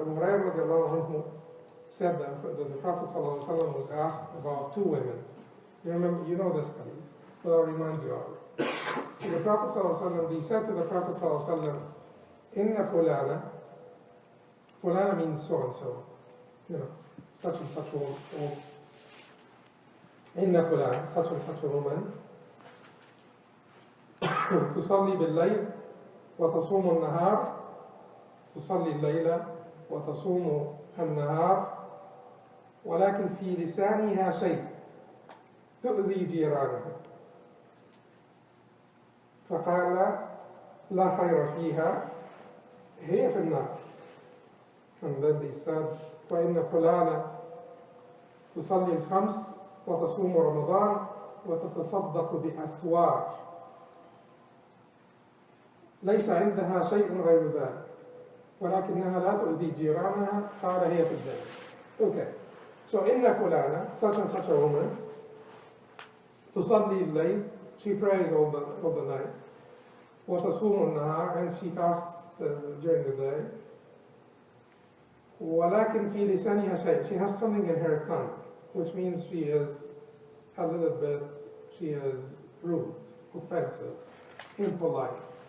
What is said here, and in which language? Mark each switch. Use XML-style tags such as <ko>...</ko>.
<en>Abu Hurayrah radiallahu anhu said that the Prophet ﷺ was asked about two women. You remember, you know this hadith, but I'll remind you of it. So the Prophet ﷺ, he said to the Prophet ﷺ,</en> <ar>Inna fulana,</ar> <en>fulana means so and so, you know, such and such a woman.</en> <ar>Inna fulana,</ar> <en>such and such a woman,</en> <ar>تصلي بالليل وتصوم النهار, تصلي الليل وتصوم النهار, ولكن في لسانها شيء تؤذي جيرانها. فقال لا خير فيها, هي في النار.</ar> <en>And then they said,</en> <ar>وإن فلانة تصلي الخمس وتصوم رمضان وتتصدق بأثوار ليس عندها شيء غير ذلك ولكنها لا تؤذي جيرانها, قال هي في الجنة.</ar> <en>Okay, so</en> <ar>إن فلانة,</ar> <en>such and such a woman,</en> <ar>تصلي الليل,</ar> <en>she prays all the night,</en> <ar>وتصوم النهار,</ar> <en>and she fasts during the day,</en> <ar>ولكن في لسانها شيء,</ar> <en>she has something in her tongue, which means she is a little bit, she is rude, offensive, impolite.</en>